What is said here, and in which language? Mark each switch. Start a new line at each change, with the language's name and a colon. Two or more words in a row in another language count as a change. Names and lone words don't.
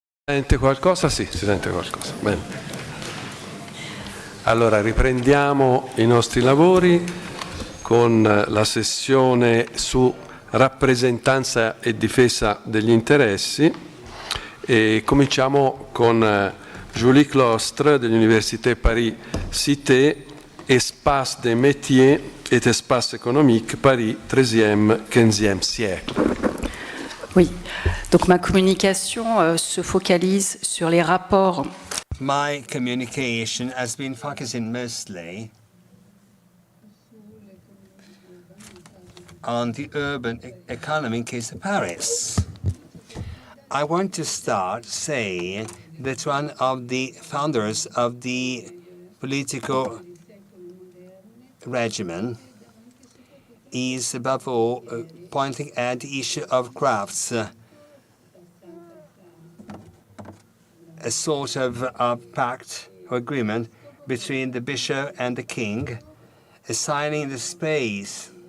Italian: Sente qualcosa? Sì, si sente qualcosa. Bene. Allora, riprendiamo i nostri lavori con la sessione su rappresentanza e difesa degli interessi e cominciamo con Julie Claustre dell'Université Paris Cité, Espace des métiers et Espace économique, Paris, XIIIe-XVe siècle.
French: Oui, donc ma communication se focalise sur les rapports.
English: My communication has been focusing mostly on the urban economy in case of Paris. I want to start saying that one of the founders of the political regimen is above all pointing at the issue of crafts, a sort of pact or agreement between the bishop and the king, assigning the space.